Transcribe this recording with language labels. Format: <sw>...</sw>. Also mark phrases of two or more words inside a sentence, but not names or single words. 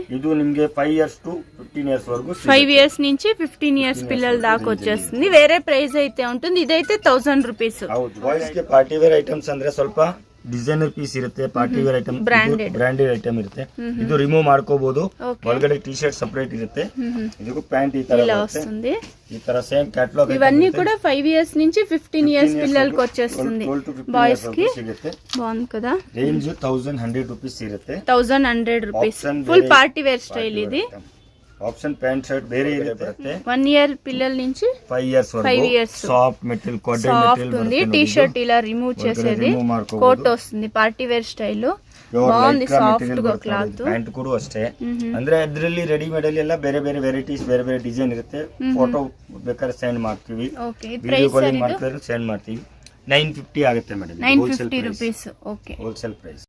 <kn>ಇದು ನಿಮ್ಗೆ</kn> <en>5 years to 15 years</en> <kn>వరకు.</kn> <te>5 years నుంచి 15 years పిల్లల దాకా వచ్చేస్తుంది. వేరే ప్రైస్ అయితే ఉంటుంది. ఇదైతే 1000 రూపీస్.</te> <kn>ಹೌದು, ಬಾಯ್ಸ್ ಗೆ</kn> <en>party wear items</en> <kn>ಅಂದ್ರೆ ಸ್ವಲ್ಪ</kn> <en>designer piece</en> <kn>ಇರುತ್ತೆ,</kn> <en>party wear item, branded item</en> <kn>ಇರುತ್ತೆ. ಇದು ರಿಮೂವ್ ಮಾಡ್ಕೋಬಹುದು. ಒಳಗಡೆ</kn> <en>T shirt separate</en> <kn>ಇರುತ್ತೆ, ಇದಕ್ಕೂ ಪ್ಯಾಂಟ್ ಈ ತರ</kn> <te>వస్తుంది.</te> <kn>ಈ ತರ</kn> <en>same catalog.</en> <te>ఇవన్నీ కూడా 5 years నుంచి 15 years పిల్లలకి వచ్చేస్తుంది. బాయ్స్ కి</te> <kn>ಸಿಗುತ್ತೆ.</kn> <te>బాగుంది కదా.</te> <kn>ರೇಂಜ್ 1100 rupees ಇರುತ್ತೆ.</kn> <te>1100 రూపీస్.</te> <en>full party wear style</en> <te>ఇది.</te> <en>option pant shirt</en> <kn>ಬೇರೆ ಇರುತ್ತೆ.</kn> <te>1 year పిల్లల నుంచి 5 years వరకు. 5 years</te> <en>soft material, cotton</en> <te>సాఫ్ట్ ఉంది.</te> <en>T shirt</en> <te>ఇలా రిమూవ్ చేసేది, కోట్ వస్తుంది.</te> <en>party wear style.</en> <te>బాగుంది, సాఫ్ట్ గా క్లాత్.</te> <kn>ಪ್ಯಾಂಟ್ ಕೂಡ ಅಷ್ಟೇ. ಅಂದ್ರೆ ಅದರಲ್ಲಿ ರೆಡಿಮೇಡ್ ಅಲ್ಲಿ ಎಲ್ಲ ಬೇರೆ ಬೇರೆ ವೆರೈಟೀಸ್, ಬೇರೆ ಬೇರೆ ಡಿಸೈನ್ ಇರುತ್ತೆ. ಫೋಟೋ ಬೇಕಾದ್ರೆ ಸೆಂಡ್ ಮಾಡ್ತೀವಿ,</kn> <en>video calling</en> <kn>ಮಾಡ್ತಾರೆ, ಸೆಂಡ್ ಮಾಡ್ತೀವಿ. 950 ಆಗುತ್ತೆ ಮೇಡಮ್. 950 ರೂಪೀಸ್. ಓಕೆ,</kn> <en>wholesale price.</en>